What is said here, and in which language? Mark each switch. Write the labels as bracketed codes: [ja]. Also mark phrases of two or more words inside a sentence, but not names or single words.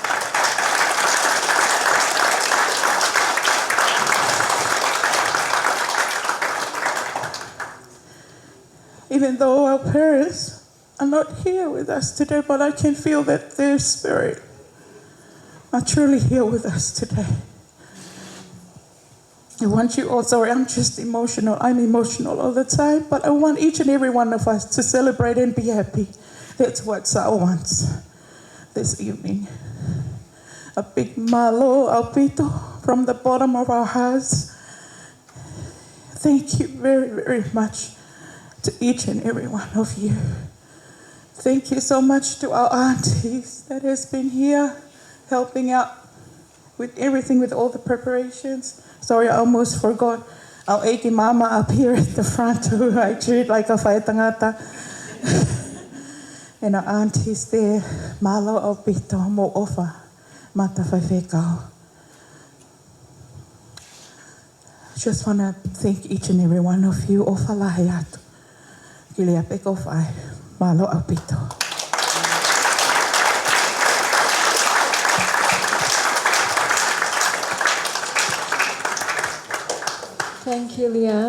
[en] Even though our parents are not here with us today, but I can feel that their spirit are truly here with us today. I want you all, sorry, I'm just emotional. I'm emotional all the time, but I want each and every one of us to celebrate and be happy. That's what Sau wants this evening. A big [to] malo aupito [en] from the bottom of our hearts. Thank you very, very much to each and every one of you. Thank you so much to our aunties that has been here helping out with everything, with all the preparations. Sorry, I almost forgot our Eiki Mama up here at the front who I treat like a whaitangata. And our aunties there, [to] malo o pito mo ofa, mata whaiwhekau. [en] Just want to thank each and every one of you. [to] Ofa lahi atu. Kilia peko whai, malo o pito. [en] Thank you, Leanne.